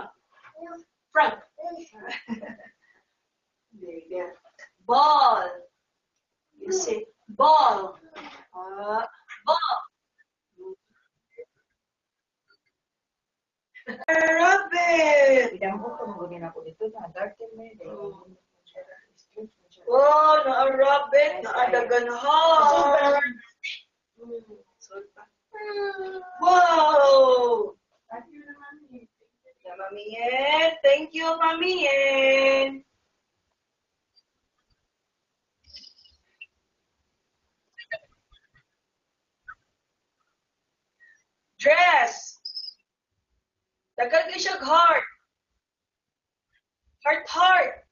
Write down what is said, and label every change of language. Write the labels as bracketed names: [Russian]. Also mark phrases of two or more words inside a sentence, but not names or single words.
[English] Frog. There you go. Ball. You say ball. Ball. Rabbit. [Cebuano] Oh, na rabbit, na adaganhan. [English] Wow. Mami Yen. Thank you, Mami Yen. Dress. [Cebuano] Dagan ka siyang heart. Heart.